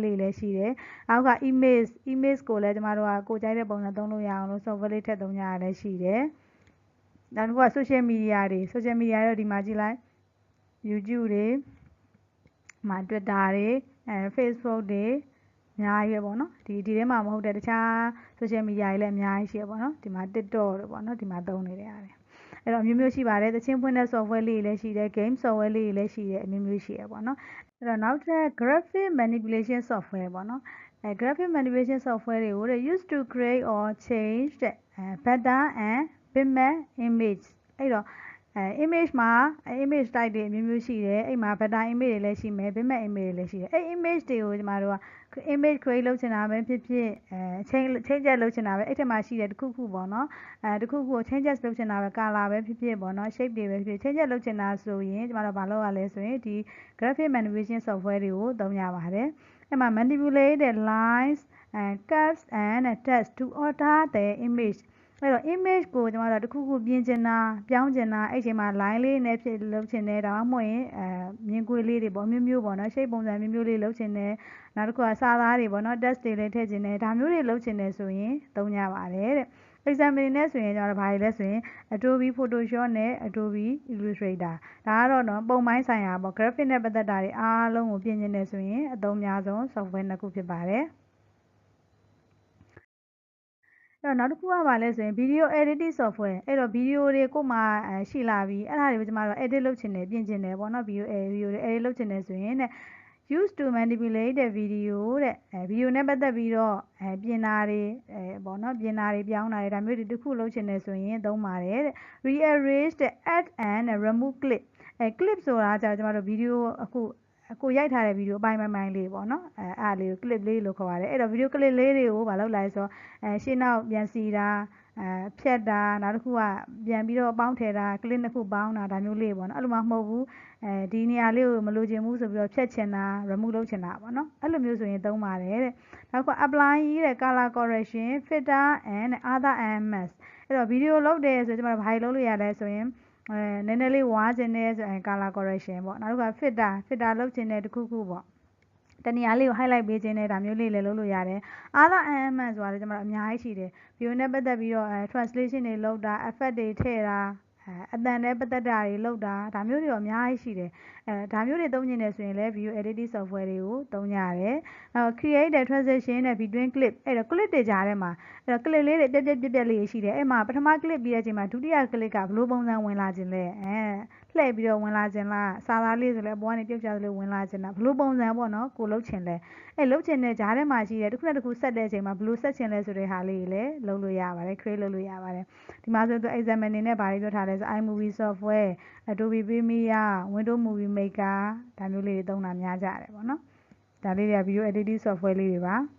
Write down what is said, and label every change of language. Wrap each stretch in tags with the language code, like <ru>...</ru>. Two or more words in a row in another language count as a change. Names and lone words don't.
<my>လေးလည်းရှိတယ်နောက်က image ကိုလည်းကျမတို့ကကိုယ်ကြိုက်တဲ့ပုံစံသုံးလို့ရအောင်လို့ software လေးထည့်သုံးကြရလည်းရှိတယ်နောက်တစ်ခုက</my> <en>social media</en> <my>တွေဒီမှာကြည့်လိုက် YouTube တွေမှာ Twitter တွေFacebook တွေအများကြီးပဲပေါ့နော်ဒီထဲမှာမဟုတ်တဲ့တခြား</my> <en>social media</en> <my>တွေလည်းအများကြီးရှိရပေါ့နော်ဒီမှာ TikTok တွေပေါ့နော်ဒီမှာသုံးနေတဲ့အားတွေအဲ့တော့အမျိုးမျိုးရှိပါတယ်သချင်းဖွင့်တဲ့ software လေးတွေလည်းရှိတယ်</my> <en>game software</en> <my>လေးတွေလည်းရှိတယ်အမျိုးမျိုးရှိရပေါ့နော်အဲ့တော့ နောက်ထပ်</my> <en>graphic manipulation software</en> <my>ပေါ့နော်</my> <en>graphic manipulation software</en> <my>တွေကို</my> <en>used to create or change</en> <my>တဲ့</my> <en>better and bitmap image</en> <my>အဲ့တော့image မှာ</my> <en>image type</en> <my>တွေအမျိုးမျိုးရှိတယ်အဲ့မှာ</my> <en>better image</en> <my>တွေလည်းရှိမယ်</my> <en>bitmap image</en> <my>တွေလည်းရှိတယ်အဲ့ image တွေကိုကျမတို့က</my> <en>image create</en> <my>လုပ်ချင်တာပဲဖြစ် ဖြစ်change လုပ်ချင်တာပဲအဲ့ထက်မှာရှိတယ်တခုခုပေါ့နော်တခုခုကို change လုပ်ချင်တာပဲ color ပဲဖြစ်ဖြစ်ပေါ့နော် shape တွေပဲဖြစ်ဖြစ် change လုပ်ချင်တာဆိုရင်ကျမတို့ဘာလုပ်ရလဲဆို ရင်ဒီ</my> <en>graphic manipulation software</en> <my>တွေကိုသုံးရပါတယ်အဲ့မှာ</my> <en>manipulate the lines and curves and text to alter the image</en> <my>အဲ့တော့ image ကိုကျမတို့တခုခုပြင် ချင်တာပြောင်းချင်တာအဲ့ချိန်မှာ line လေးနဲ့ဖြစ်လုပ်ချင်တယ်ဒါမှမဟုတ်ရင်မြင်ကွင်းလေးတွေပေါ့မျိုးမျိုးပေါ့နော် shape ပုံစံမျိုးမျိုးလေးလုပ်ချင်တယ်နောက်တစ်ခုကစာသားတွေပေါ့နော် text တွေလည်းထည့်ချင်တယ်ဒါမျိုးတွေလုပ်ချင်တယ်ဆိုရင်သုံးကြပါတယ်တဲ့ example နဲ့ဆိုရင်ကျတော့ဘာတွေလဲဆိုရင် Adobe Photoshop နဲ့ Adobe Illustrator ဒါကတော့နော်ပုံပိုင်းဆိုင်ရာပေါ့ graphic နဲ့ပတ်သက်တာတွေအားလုံးကိုပြင်ချင်တယ်ဆိုရင်အသုံးများဆုံး software နှစ်ခုဖြစ်ပါတယ် အဲ့တော့နောက်တစ်ခုကဘာလဲဆိုရင်</my> <en>video editing software</en> <my>အဲ့တော့ video တွေကိုမှရှိလာပြီအဲ့ဒါတွေကိုကျမတို့ edit လုပ်ချင်တယ် ပြင်ချင်တယ်ပေါ့နော် video တွေ edit လုပ်ချင်တယ်ဆိုရင်တဲ့</my> <en>used to manipulate the video</en> <my>တဲ့video နဲ့ပတ်သက်ပြီးတော့ပြင်တာတွေပေါ့နော်ပြင်တာတွေပြောင်းတာတွေဒါမျိုးတွေတစ်ခုလုပ်ချင်တယ်ဆိုရင်သုံးပါတယ်တဲ့</my> <en>rearrange the add and remove clip clip</en> <my>ဆိုတာကျတော့ကျမတို့ video အခုကိုရိုက်ထားတဲ့ဗီဒီယိုအပိုင်းပိုင်းလေးပေါ့နော်အဲ့လေးကို clip လေးလို့ခေါ် ပါတယ်အဲ့တော့ဗီဒီယို clip လေးတွေကိုမလုပ်လိုက်ဆိုရှင်းနောက်ပြန်စီတာဖြတ်တာနောက်တစ်ခုကပြန်ပြီးတော့ပေါင်းထည့်တာ clip နှစ်ခုပေါင်းတာဒါမျိုးလေးပေါ့နော်အဲ့လိုမှမဟုတ်ဘူးဒီနေရာလေးကိုမလိုချင်ဘူးဆိုပြီးတော့ဖြတ်ချင်တာ remove လုပ်ချင်တာပေါ့နော်အဲ့လိုမျိုးဆိုရင်သုံးပါတယ်တဲ့နောက်က apply တဲ့</my> <en>color correction filter and other elements</en> <my>အဲ့တော့ဗီ ဒီယိုလုပ်တယ်ဆိုကျမတို့ဘာတွေလုပ်လို့ရလဲဆိုရင်နည်းနည်းလေးဝါးခြင်းနဲ့ဆိုရင်</my> <en>color correction</en> <my>ပေါ့နောက်တစ်ခါ filter လုပ်ခြင်းနဲ့တခုခုပေါ့တနေရာလေးကို highlight ပေးခြင်းနဲ့ဒါမျိုးလေးလည်းလုပ်လို့ရတယ်</my> <en>other element</en> <my>ဆိုတာလည်းကျွန်တော်အများကြီးရှိတယ် view နဲ့ပတ်သက်ပြီး တော့translation တွေလုပ်တာ effect တွေထည့်တာအတန်နဲ့ပတ်သက်တာတွေလုပ်တာဒါမျိုးတွေတော့အများကြီးရှိတယ်ဒါမျိုးတွေသုံးနေတယ်ဆိုရင်လည်း</my> <en>video editing software</en> <my>တွေကိုသုံးကြရတယ်နောက်</my> <en>create the transition</en> <my>နဲ့</my> <en>between clip</en> <my>အဲ့တော့ clip တွေကြားထဲမှာအဲ့တော့ clip လေးတွေပြက်လေးရှိတယ်အဲ့မှာပထမ clip ပြီးတဲ့အချိန်မှာဒုတိယ clip ကဘယ်လိုပုံစံဝင်လာခြင်းလဲလှည့်ပြီးတော့ဝင်လာခြင်းလားစာသားလေးဆိုလည်းအပေါ်ကနေပြုတ်ချသလိုဝင်လာခြင်းလားဘယ်လိုပုံစံပေါ့နော်ကိုလှုပ်ချင်လဲအဲ့လှုပ်ချင်တဲ့ကြားထဲမှာရှိတယ်တစ်ခုနဲ့တစ်ခုဆက်တဲ့အချိန်မှာဘယ်လိုဆက်ချင်လဲဆိုတဲ့ဟာလေးတွေလည်းလုပ်လို့ရပါတယ် create လုပ်လို့ရပါတယ်ဒီမှာဆိုတော့ exam အနေနဲ့ဘာတွေပြောထားလဲဆို iMovie software Adobe Premiere Windows Movie Maker ဒါမျိုးလေးတွေသုံးတာများကြတယ်ပေါ့နော်ဒါလေးတွေက</my> <en>video editing software</en> <my>လေးတွေပါ</my>